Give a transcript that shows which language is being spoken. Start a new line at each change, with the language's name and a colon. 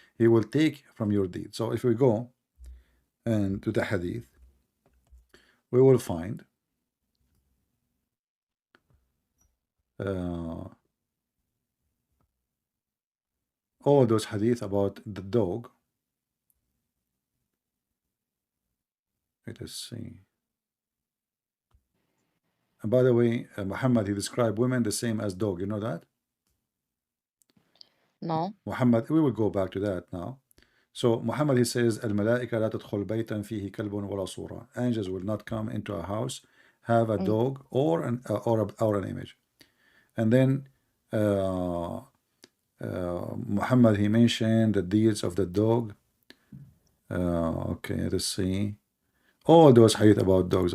English: He will take from your deed. So if we go and to the hadith, we will find all those hadith about the dog. Let us see. And by the way, Muhammad, he described women the same as dog. You know that? No. Muhammad, we will go back to that now. So Muhammad, he says,
Arabic: الملائكة لا تدخل بيتا فيه كلب ولا صورة.
English: Angels will not come into a house, have a dog or an image. And then Muhammad, he mentioned the deeds of the dog. Okay, let's see. All those hadith about dogs.